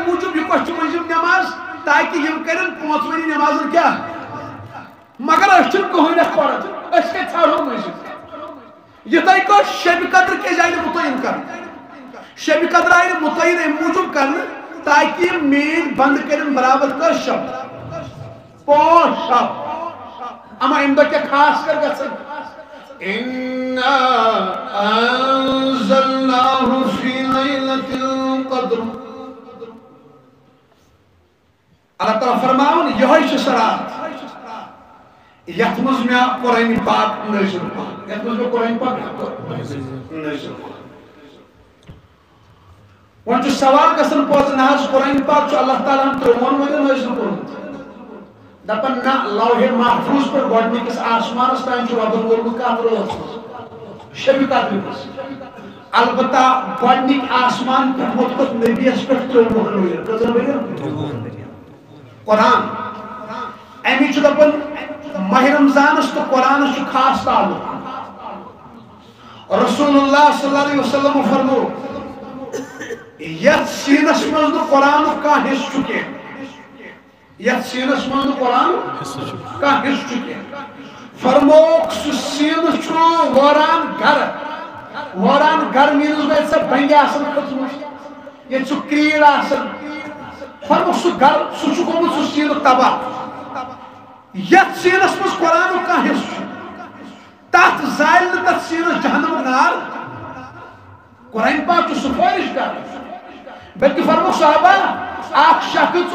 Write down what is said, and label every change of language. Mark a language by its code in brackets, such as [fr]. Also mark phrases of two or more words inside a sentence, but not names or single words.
[ks] موٗجوٗب یہِ کۄس چھِ مٔنٛزِم نٮ۪ماز تاکہِ یِم کرن پانٛژوٕنی نٮ۪مازن کیٛاہ مگر أسۍ چھِنہٕ کٕہٕنۍ اَتھ پران أسۍ کتہِ ژھانڈہو مٔنٛزِم یِتھے کٲٹھۍ شبِ قدر کیٛازِ آیہِ نہٕ مُتعین کرنہٕ شبِ قدر آیہِ نہٕ مُتعین امہِ موٗجوٗب کرنہٕ تاکہِ یِم میٖنۍ بنٛد کٔرِنۍ برابر کٔژ شب پانٛژھ شب اما امہِ دۄہ کیٛاہ خاص کر گژھن إنا [ar] أنزلناه في ليلة القدر [ks] اللہ تعالیٰ فرماون یہوے چھِ سۄ رات یتھ منٛز مےٚ قرآنِ پاک نٲزِل کوٚر یتھ منٛز مےٚ قرآنِ پاک نٲزِل کوٚر وۄنۍ چھُ سوال گژھان پوٚز نہ حظ قرآنِ پاک چھُ اللہ تعالیٰ ہن 53 ؤرۍ نٲزِل کوٚرمُت دپان نہ لوحِ محفوظ پٮ۪ٹھ گۄڈنِکِس آسمانس تام چھُ رۄبن ووٚنمُت کتھ رٲژ منٛز شبِ قدرِ منٛز البتہ گۄڈنِکۍ آسمان پٮ۪ٹھ ووٚتھُکھ نبیَس پٮ۪ٹھ 53 ؤرۍ کٔژن ؤرین قرآن امی چھُ دپان ماہ رمضانس تہٕ قرآنس چھُ خاص تعلق [ar] رسول اللہ صلی اللہ علیہ وسلم [ks] فرمو یتھ سیٖنس منٛز نہٕ قرآنُک کانٛہہ حصہٕ چھُ کینٛہہ یتھ سیٖنس منٛز نہٕ قرآن کانٛہہ حصہٕ چھُ کینٛہہ فرموکھ سُہ سیٖنہٕ چھُ وٲران گرٕ میٖنٕز گوٚو ییٚتہِ سۄ بنٛگہِ آسان کھٔژمٕژ ییٚتہِ سُہ کریٖل آسان فرموکھ سُہ گرٕ سُہ چھُ گوٚمُت سُہ سیٖنہٕ تباہ یتھ سیٖنس منٛز قرآنُک کانٛہہ حصہٕ چھُ تتھ زالہِ نہٕ تتھ سیٖنس جہنمُک نار قرآن پاک چھُ سُفٲرِش کران بلکہِ فرموکھ صحابہ اکھ شخص